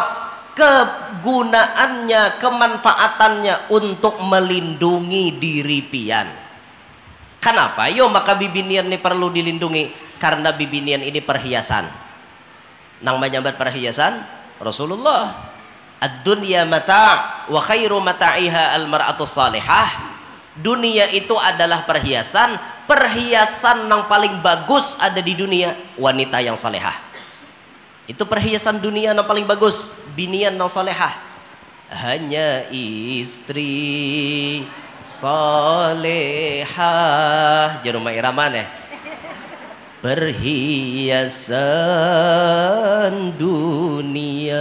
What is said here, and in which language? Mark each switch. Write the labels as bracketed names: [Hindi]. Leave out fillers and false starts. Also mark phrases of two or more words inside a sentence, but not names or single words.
[Banjar] Kegunaannya, kemanfaatannya untuk melindungi diri pian. Kenapa? Yo maka bibinian ini perlu dilindungi karena bibinian ini perhiasan. Nang menyambat perhiasan Rasulullah. [Arabic] الدنيا متاع وخير متاعها المرأة الصالحة. [Indonesian] Dunia itu adalah perhiasan, perhiasan yang paling bagus ada di dunia wanita yang salehah. [Banjar] Itu perhiasan dunia yang paling bagus, binian yang salehah. Hanya istri salehah jeruma iraman perhiasan dunia.